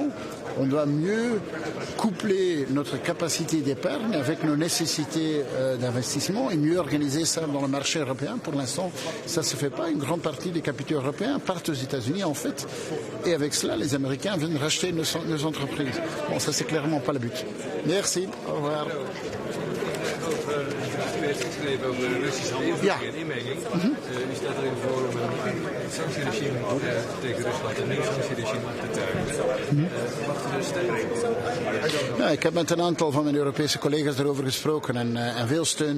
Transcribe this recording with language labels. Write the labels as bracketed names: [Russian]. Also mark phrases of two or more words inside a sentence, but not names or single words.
[French] On doit mieux coupler notre capacité d'épargne avec nos nécessités d'investissement et mieux organiser ça dans le marché européen. Pour l'instant, ça ne se fait pas. Une grande partie des capitaux européens partent aux États-Unis, en fait. Et avec cela, les Américains viennent racheter nos entreprises. Bon, ça, c'est clairement pas le but. Merci. Au revoir. [Dutch] Over de Russische handelverkeer en inmenging. U staat erin voor om een sanctieregime tegen Rusland en een sanctieregime op te tuigen. Wacht u dus steun? Ja, ik heb met een aantal van mijn Europese collega's erover gesproken en veel steun.